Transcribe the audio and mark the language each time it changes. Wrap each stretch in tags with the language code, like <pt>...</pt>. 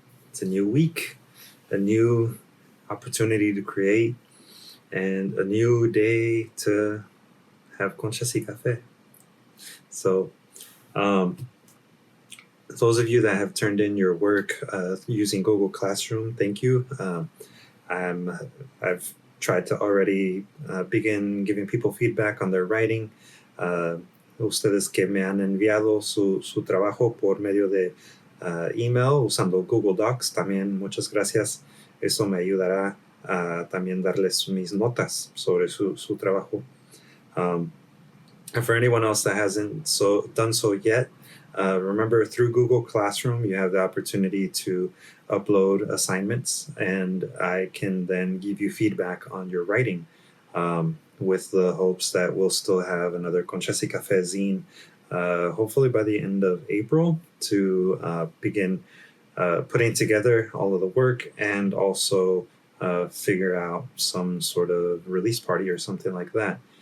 <en>It's a new week, a new opportunity to create, and a new day to have Conchas y Café. So, those of you that have turned in your work using Google Classroom, thank you. I've tried to already begin giving people feedback on their writing.</en> <es>Ustedes que me han enviado su trabajo por medio de email usando Google Docs, también muchas gracias. Eso me ayudará a también darles mis notas sobre su trabajo.</es> <en>And for anyone else that hasn't done so yet, remember through Google Classroom, you have the opportunity to upload assignments, and I can then give you feedback on your writing with the hopes that we'll still have another Conchas y Café Zine, hopefully by the end of April, to begin putting together all of the work and also figure out some sort of release party or something like that.</en>